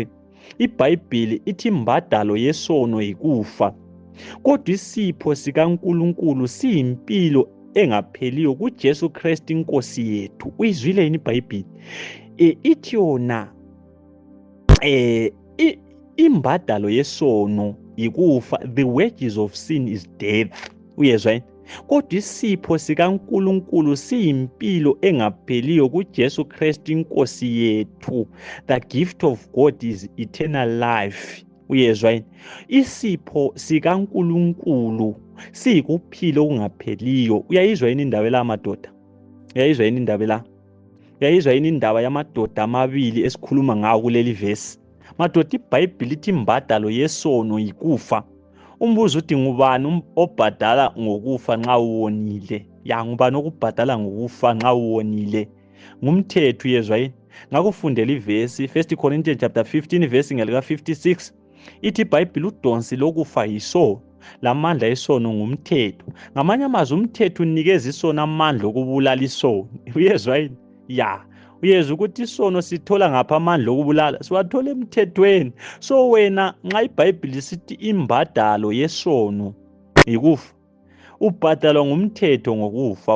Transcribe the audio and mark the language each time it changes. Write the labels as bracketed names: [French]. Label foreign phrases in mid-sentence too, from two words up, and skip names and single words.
[North Ndebele] iBhayibheli ithi imbadalo yesono yikufa, kodwa isipho sikaNkulunkulu siyimpilo engapheliyo kuJesu Kristu inkosi yethu. Uyizwile yini iBhayibheli? Ithi yona imbadalo yesono yikufa, [English] the wages of sin is death. [North Ndebele] Uyezwa yini? Kodwa isipho sikaNkulunkulu siyimpilo engapheliyo kuJesu Kristu inkosi yethu. [English] The gift of God is eternal life. [North Ndebele] Uyezwa yini? Isipho sikaNkulunkulu siyikuphila okungapheliyo. Uyayizwa yini indaba la madoda? Uyayizwa yini indaba la? Uyayizwa yini indaba yamadoda amabili esikhuluma ngawo kuleli verse? Madoda, iBhayibheli ithi imbadalo yesono yikufa. Umbuzo uthi ngubani obhadala ngokufa nxa uwonile? Ngubani okubhadala ngokufa nxa uwonile? Ngumthetho. Uyezwa yini? Ngakufundela ivesi 1 [English] Corinthians chapter 15 verse [North Ndebele] ngelika 56 ithi iBhayibheli udonsi lokufa yisono, lamandla esono ngumthetho. Ngamanye amazwi umthetho unikeza isono amandla okubulala isono. Uyezwa yini? Uyezwa ukuthi isono sithola ngapha amandla okubulala? Siwathola emthethweni. So wena nxa iBhayibheli sithi imbadalo yesono yikufa, ubhadalwa ngumthetho ngokufa.